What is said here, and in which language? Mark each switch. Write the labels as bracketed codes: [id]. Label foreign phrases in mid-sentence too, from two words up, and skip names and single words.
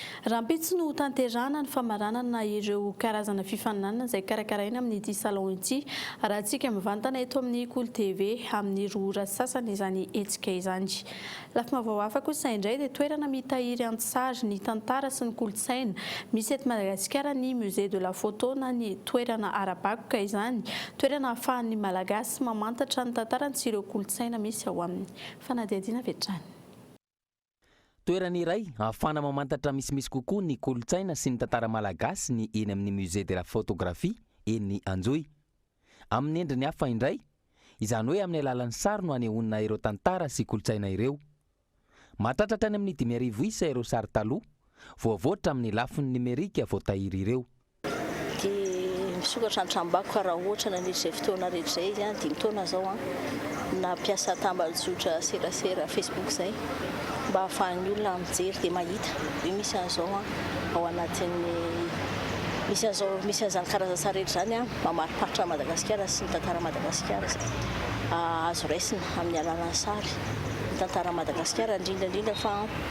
[mg] raha mpitso no tanterana ny famaranana ireo karazana fifaninanana izay karakaraina amin'ity salon ity raha antsika mivantana eto amin'ny Kolo TV amin'ny roa sasany izany hetsika izany. Lafy mavaoafa kosa indray dia toerana mitahiry antsary ny tantara sy ny kolontsaina misy eto Madagasikara ny [fr] musée de la photo [mg] na ny toerana ara-bakoka izany, toerana ahafahan'ny malagasy mamantatra ny tantarany sy ireo kolontsaina misy ao aminy. Fanadihadiana vetrany. Toerana iray ahafana mamantatra misimisy kokoa ny kolontsaina sy ny tantara malagasy ny eny amin'ny [fr] musée de la photographie [mg] eny Anjoy. Amin'ny endriny hafa indray, izany hoe amin'ny alalan'ny sary no anehoana ireo tantara sy kolontsaina ireo. Matatratra any amin'ny 5,000 isa ireo sary taloha, voavoatra amin'ny lafiny numerika voatahiry ireo. Misokatra ny tranom-bakoka raha ohatra nandritra fotoana rehetra izay izy 5 taona zao na piasa tambazotra serasera Facebook zay mba ahafahan'ny olona mijery dia mahita hoe misy an'izao ao anatin'ny misy an'izany karazan-tsary rehetra zany mamariparitra Madagasikara sy ny tantara Madagasikara azo raisina amin'ny alalan'ny sary ny tantara Madagasikara indrindra fa